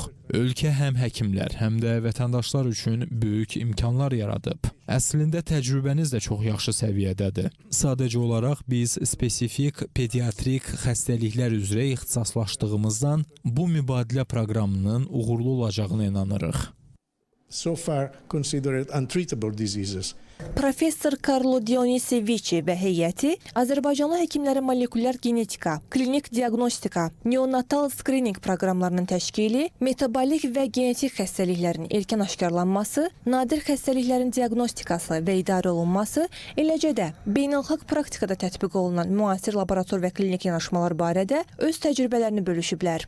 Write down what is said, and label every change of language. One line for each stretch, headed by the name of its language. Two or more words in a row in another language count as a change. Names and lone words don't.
Azerbaijani: Ölkə həm həkimlər, həm də vətəndaşlar üçün böyük imkanlar yaradıb. Əslində təcrübəniz də çox yaxşı səviyyədədir. Sadəcə olaraq biz spesifik pediatrik xəstəliklər üzrə ixtisaslaşdığımızdan bu mübadilə proqramının uğurlu olacağına inanırıq.
English: so far considered untreatable diseases.
Azerbaijani: Professor Carlo Dionisivici və heyəti Azərbaycanlı həkimlərin molekulyar genetika, klinik diaqnostika, neonatal skrininq proqramlarının təşkili, metabolik və genetik xəstəliklərin erkən aşkarlanması, nadir xəstəliklərin diaqnostikası və idarə olunması, eləcə də beynəlxalq praktikada tətbiq olunan müasir laborator və klinik yanaşmalar barədə öz təcrübələrini bölüşüblər.